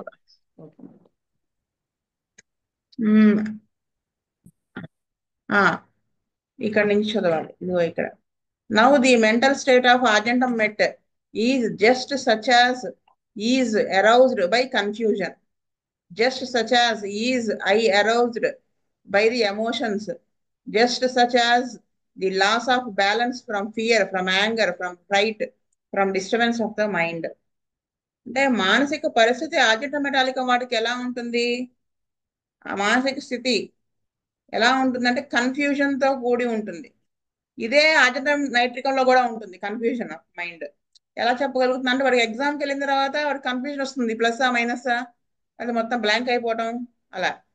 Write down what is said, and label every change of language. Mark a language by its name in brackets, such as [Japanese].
[English] Okay. Okay madam. [Telugu] ఉమ్, ఆ ఇక్కడ నుంచి చదవాలి. ఇదిగో ఇక్కడ. [English] Now the mental state of argentum met is just such as is aroused by confusion. Just such as is I aroused by the emotions, just such as the loss of balance from fear, from anger, from fright, from disturbance of the mind. [Telugu] అంటే మానసిక పరిస్థితి ఆర్జిత మెటాలిక వాటికి ఎలా ఉంటుంది? ఆ మానసిక స్థితి ఎలా ఉంటుందంటే కన్ఫ్యూజన్ తో కూడి ఉంటుంది. ఇదే ఆర్జిత నైట్రికంలో కూడా ఉంటుంది [English] Confusion of mind. [Telugu] ఎలా చెప్పగలుగుతుంది అంటే వాడికి ఎగ్జామ్కి వెళ్ళిన తర్వాత వాడికి కన్ఫ్యూజన్ వస్తుంది, ప్లస్సా మైనస్సా, అది మొత్తం బ్లాంక్ అయిపోవటం అలా.